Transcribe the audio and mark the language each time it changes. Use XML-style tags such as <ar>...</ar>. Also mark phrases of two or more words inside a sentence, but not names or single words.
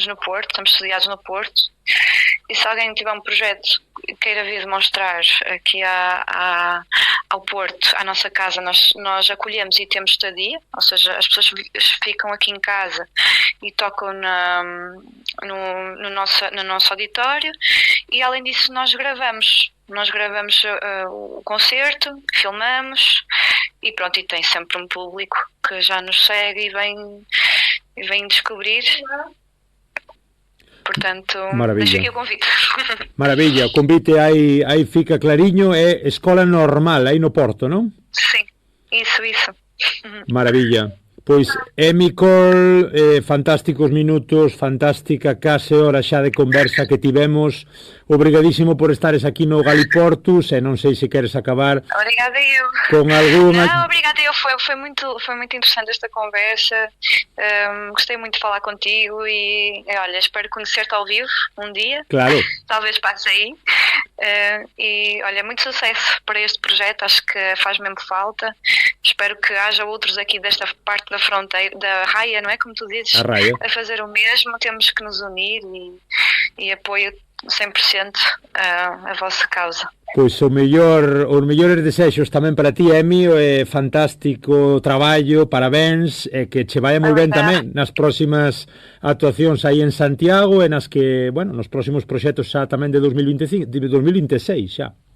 <pt>Nós estamos no Porto, estamos sediados no Porto, se alguém tiver um projeto que queira vir demonstrar aqui ao Porto, à nossa casa, nós acolhemos e temos estadia, ou seja, as pessoas ficam aqui em casa e tocam no nosso auditório, e além disso nós gravamos o concerto, filmamos e pronto, e tem sempre um público que já nos segue e vem descobrir. Portanto, deixo aqui o convite.</pt> <gl>Maravilha, o convite aí fica clariño, é escola normal aí no Porto, non?</gl> <pt>Sim, isso.</pt> <gl>Maravilla. Pois, Emi Cole, fantásticos minutos, fantástica case hora xa de conversa que tivemos. Obrigadísimo por estares aquí no Galiportus, e non sei se queres acabar.</gl> <pt>Obrigada eu.</pt> <gl>Con alguna...</gl> <pt>Não, obrigada eu. Foi muito interessante esta conversa. Gostei muito de falar contigo e olha, espero conhecer-te ao vivo um dia. Claro. Talvez passe aí. E olha, muito sucesso para este projeto, acho que faz mesmo falta. Espero que haja outros aqui desta parte da fronteira, da raia, não é? Como tu dizes, a fazer o mesmo. Temos que nos unir e apoio 100% a vossa causa.</pt> <gl>Pois os mellores desexos tamén para ti, Emi, fantástico traballo, parabéns, e que che vai moi ben tamén nas próximas actuacións aí en Santiago, e nas que, bueno, nos próximos proxectos xa tamén de 2025, de 2026 xa.</gl>